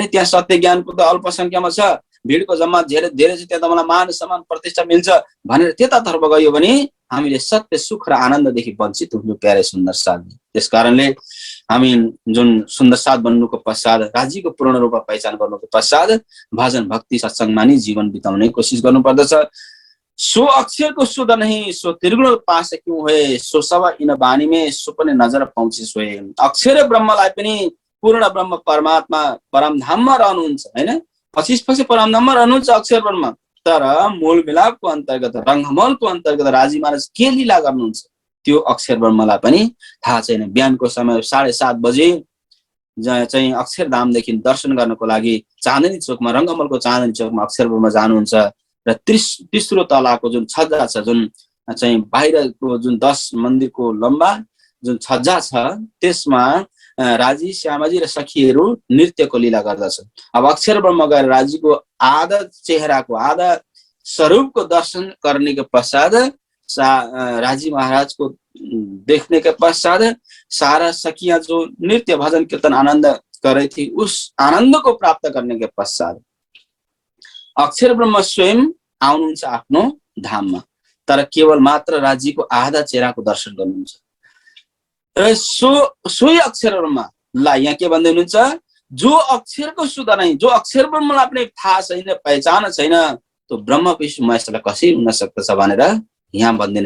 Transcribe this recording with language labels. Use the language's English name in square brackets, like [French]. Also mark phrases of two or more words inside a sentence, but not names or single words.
[Nepali] त्यहाँ सत्य ज्ञानको त अल्पसङ्ख्यामा छ, भिडको जम्मा धेरै छ, त्यहाँ त मलाई मान सम्मान प्रतिष्ठा मिल्छ भनेर त्यतातर्फ गयो भने हामीले सत्य सुख र आनन्ददेखि वञ्चित हुनु प्यारे सुन्दर साथी। त्यसकारणले हामी जुन सुन्दर साथ बन्नुको पश्चात, राज्यको पूर्ण रूपमा पहिचान गर्नुको पश्चात भजन भक्ति सत्सङ्गमा नि जीवन बिताउने कोसिस गर्नुपर्दछ। [Hindi] सो अक्षर को सुध नहीं, सो त्रिगुण पास क्यों है, सो सब इन बानी में सुपने नजर पहुँचे सोए। [Nepali] अक्षर ब्रह्मलाई पनि पूर्ण ब्रह्म परमात्मा परमधाममा रहनुहुन्छ होइन, पछि परमधाममा रहनुहुन्छ अक्षर ब्रह्म। तर मूल मिलापको अन्तर्गत, रङ्गमलको अन्तर्गत राजी महाराज के लीला गर्नुहुन्छ त्यो अक्षर ब्रह्मलाई पनि थाहा छैन। बिहानको समय 7:30 बजे चाहिँ अक्षरधामदेखि दर्शन गर्नको लागि चाँदनी चोकमा, रङ्गमलको चाँदनी चोकमा अक्षर ब्रह्म जानुहुन्छ र तेस्रो तलाको जुन छज्जा छ, जुन चाहिँ बाहिरको जुन 10 मन्दिरको लम्बा जुन छज्जा छ, त्यसमा राजी श्यामाजी र सखीहरू नृत्यको लीला गर्दछन्। अब अक्षर ब्रह्म गएर राजीको आधा चेहराको, आधा स्वरूपको दर्शन [Hindi] करने के पश्चात राजी महाराज को देखने के पश्चात सारा सखियां जो नृत्य भजन कीर्तन आनंद कर रही थी, उस आनंद को प्राप्त करने के पश्चात [Nepali] अक्षर ब्रह्म स्वयं आउनुहुन्छ आफ्नो धाममा, तर केवल मात्र राज्यको आधा चेहराको दर्शन गर्नुहुन्छ। र सोही अक्षर ब्रह्मलाई यहाँ के भन्दै हुनुहुन्छ, जो अक्षरको सुध नै, जो अक्षर ब्रह्मलाई आफ्नै थाहा छैन, पहिचान छैन, त्यो ब्रह्म विष्णु महेशलाई कसरी हुन सक्दछ भनेर यहाँ भनिदिनुहोस्।